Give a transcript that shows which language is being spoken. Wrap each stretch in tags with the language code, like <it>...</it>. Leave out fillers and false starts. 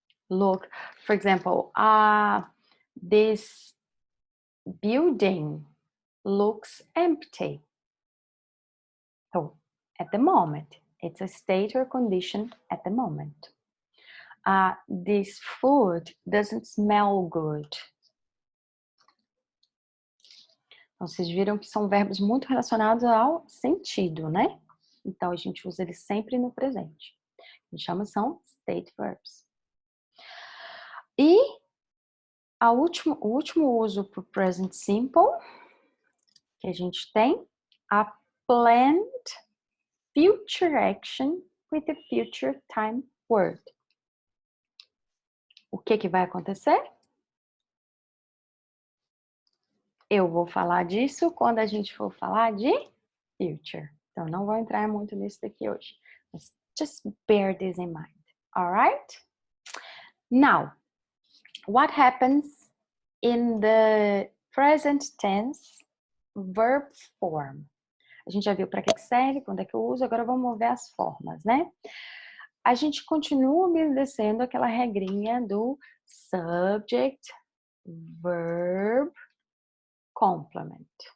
<en>Look, for example, this building looks empty. So, at the moment, it's a state or condition at the moment. This food doesn't smell good.</en> <pt>Então, vocês viram que são verbos muito relacionados ao sentido, né? Então, a gente usa eles sempre no presente. A gente chama são state verbs. E o último uso para o present simple que a gente tem,</pt> <en>a planned future action with a future time word.</en> <pt>O que que vai acontecer? Eu vou falar disso quando a gente for falar de future. Então, não vou entrar muito nisso daqui hoje.</pt> <en>Mas just bear this in mind. Alright? Now, what happens in the present tense verb form?</en> <pt>A gente já viu para que serve, quando é que eu uso, agora vamos ver as formas, né? A gente continua obedecendo aquela regrinha do subject, verb, complement.</pt>